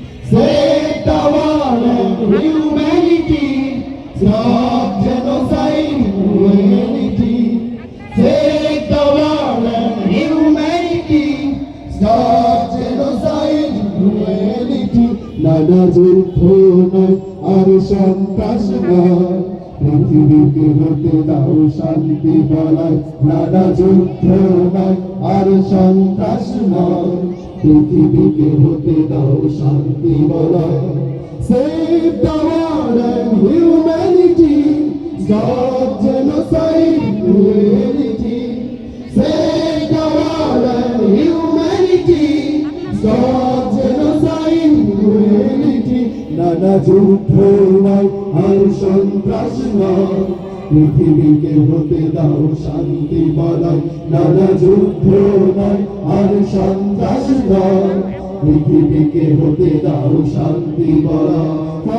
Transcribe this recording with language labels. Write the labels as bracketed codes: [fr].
[en] Save the world and humanity, stop genocide, cruelty. Save the world and humanity, stop genocide, cruelty. [bn] নানা যুদ্ধ নয় আর সন্ত্রাস নয়, পৃথিবীকে হতে দাও শান্তি বলায়। নানা যুদ্ধ নয় আর সন্ত্রাস নয়, পৃথিবীকে হতে দাও শান্তি বলায়। [en] Save the world and humanity, stop genocide, cruelty. Save the world and humanity, stop genocide, cruelty. [bn] নানা যুদ্ধ নয় আর সন্ত্রাস নয়, পৃথিবীকে হতে দাও শান্তি বলায়। নানা যুদ্ধ নয় আর সন্ত্রাস নয়, পৃথিবীকে হতে দাও শান্তি বলায়।